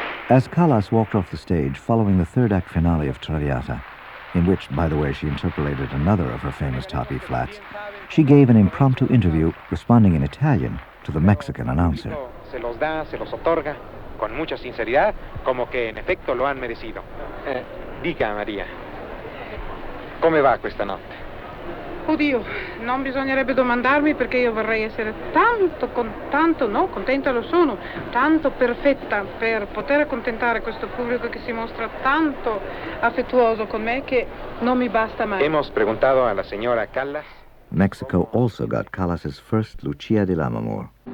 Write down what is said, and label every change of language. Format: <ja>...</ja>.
<en>As Callas walked off the stage following the third act finale of Traviata, in which, by the way, she interpolated another of her famous top E flats, she gave an impromptu interview responding in Italian to the Mexican announcer.</en> <es>Se los da, se los otorga, con mucha sinceridad, como que en efecto lo han merecido.</es> <it>Dica, Maria, come va questa notte? Oddio, non bisognerebbe domandarmi perché io vorrei essere contenta lo sono, tanto perfetta per poter accontentare questo pubblico che si mostra tanto affettuoso con me che non mi basta mai.</it> <es>Hemos preguntado a la señora Callas.</es> <en>Mexico also got Callas's first Lucia di Lammermoor.</en>